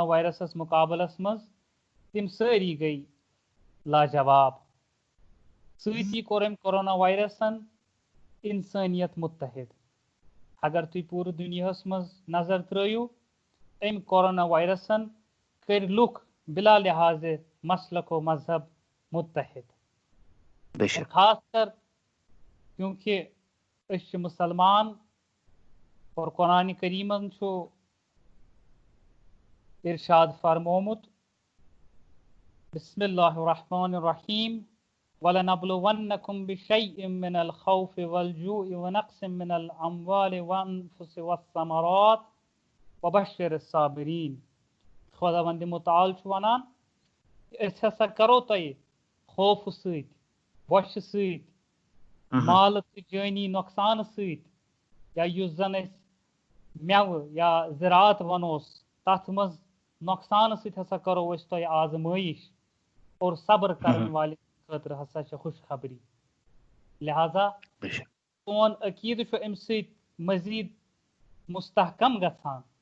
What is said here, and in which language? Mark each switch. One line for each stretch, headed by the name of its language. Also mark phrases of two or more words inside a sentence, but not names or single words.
Kashmiri: وایرسس مُقابلس منٛز تِم سٲری گٔے لاجواب سۭتی کوٚر أمۍ کورونا وایرسن انسٲنیت متحد اگر تُہۍ پوٗرٕ دُنیاہس منٛز نظر ترٲیِو أمۍ کورونا وایرسن کٔرۍ لُکھ بلا لحاظ مسلک و مذہب متحد خاص کر کیونکہِ أسۍ چھِ مُسلمان اور قرآنِ کریٖمن چھُ ارشاد فرمومُت
Arabic: بسم اللہ الرحمن الرحیم وَلَنَبْلُوَنَّكُمْ بِشَيْءٍ مِّنَ الْخَوْفِ وَالْجُوعِ وَنَقْصٍ مِّنَ الْأَمْوَالِ وَالْأَنفُسِ وَالثَّمَرَاتِ وَبَشِّرِ الصَّابِرِينَ
Kashmiri: خۄداوندِ مُتعال چھُ ونان أسۍ ہسا کرو تۄہہِ خوفہٕ سۭتۍ بۄچھِ سۭتۍ مالہٕ تہٕ جٲنی نۄقصانہٕ سۭتۍ یا یُس زن أسۍ مٮ۪وٕ یا زِراعت ونوس تتھ منٛز نۄقصانہٕ سۭتۍ ہسا کرو أسۍ تۄہہِ آزمٲیش اور صبر کرن والٮ۪ن خٲطرٕ ہسا چھِ خوشخبری لہذا سون عقیدٕ چھُ امہِ سۭتۍ مزیٖد مستحکم گژھان